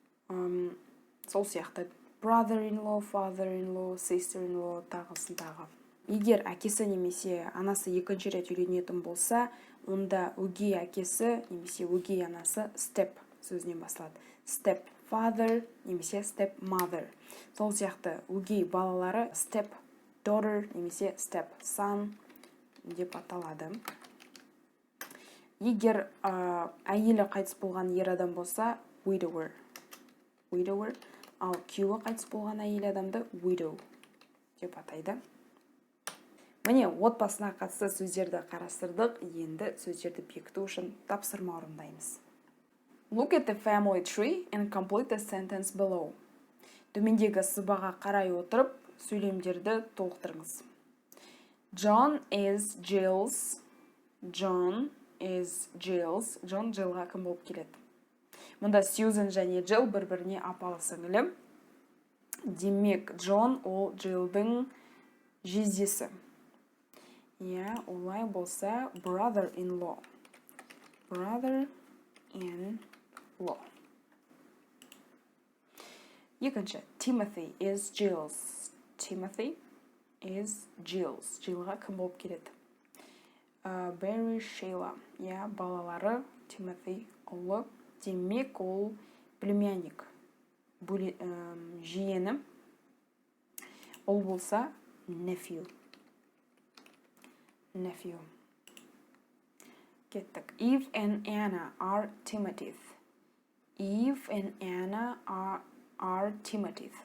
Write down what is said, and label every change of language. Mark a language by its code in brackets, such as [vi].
[kk] Сол сияқты brother-in-law, father-in-law, sister-in-law тағысын тағы. Егер әкесі немесе анасы екінші рет үйленетін болса, онда өгей әкесі немесе өгей анасы step сөзінен басталады. [en] Step father [kk] немесе [en] step mother. [kk] Сол сияқты өгей балалары step daughter немесе step son деп аталады. Егер әйелі қайтыс болған ер адам болса, widower. [en] Widower. [kk] Ал күйеуі қайтыс болған әйел адамды widow деп атайды. Міне, отбасына қатысты сөздерді қарастырдық. Енді сөздерді бекіту үшін тапсырма орындаймыз. [en] Look at the family tree and complete the sentence below. [kk] Төмендегі сызбаға қарай отырып, сөйлемдерді толықтырыңыз. [en] John is Jill's. John is Jill's. [kk] John Jillға кім болып келеді? Мұнда Сьюзен және Jill бір-біріне апалы сіңілі. Демек, Джон ол Jillдің жездесі. Олай болса brother-in-law. [en] Brother-in-law. [kk] Екінші, [en] Timothy is Jill's. Timothy is Jill's. [kk] Jillға кім болып келеді? Barry Sheila. Балалары Timothy ұлы. Демек ол [ru] племянник. [kk] Жиені. Ол болса nephew. [en] Nephew. [kk] Кеттік. [en] Eve and Anna are Timothy's. Eve and Anna are Timothy's.